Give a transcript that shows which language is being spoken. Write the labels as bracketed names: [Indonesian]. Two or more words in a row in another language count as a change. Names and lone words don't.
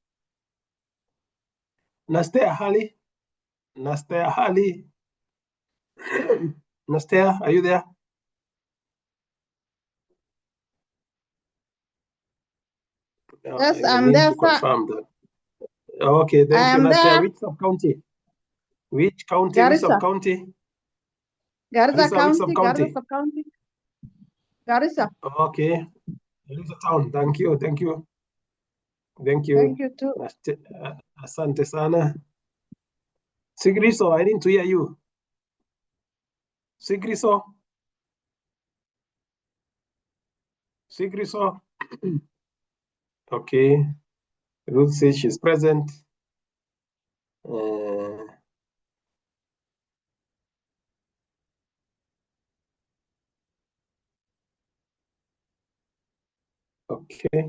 [English] Nastea Hali, Nastea, are you there? Yes, I'm there, to confirm that. Okay, thank you, Nastea. Which sub-county? Which county? Garissa. Which sub-county? Garissa Garissa, which County, sub-county? Garissa County. Garissa. Okay, Garissa town. Thank you. Thank you too. [Swahili] Asante sana. [English] Sigriso, I didn't hear you. Sigriso. Okay. Ruth says she's present. Okay.